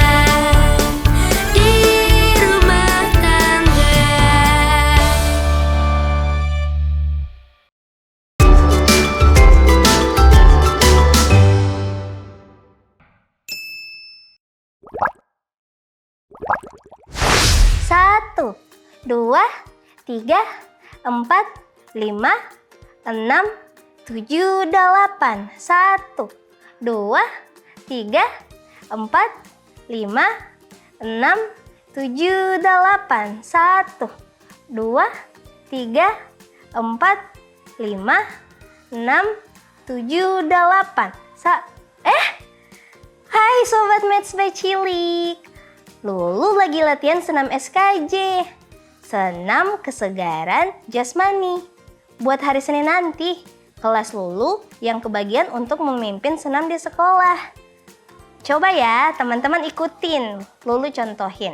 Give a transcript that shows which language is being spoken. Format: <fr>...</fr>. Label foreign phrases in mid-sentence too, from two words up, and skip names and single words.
<id>Di rumah tangga. Satu, dua, tiga, empat, lima, enam, tujuh, delapan. Satu, dua, tiga, empat, lima, enam, tujuh, delapan. Satu, dua, tiga, empat, lima, enam, tujuh, delapan. Hai Sobat Maths by Cilik. Lulu lagi latihan senam SKJ, senam kesegaran jasmani. Buat hari Senin nanti, kelas Lulu yang kebagian untuk memimpin senam di sekolah. Coba ya teman-teman ikutin, Lulu contohin.</id>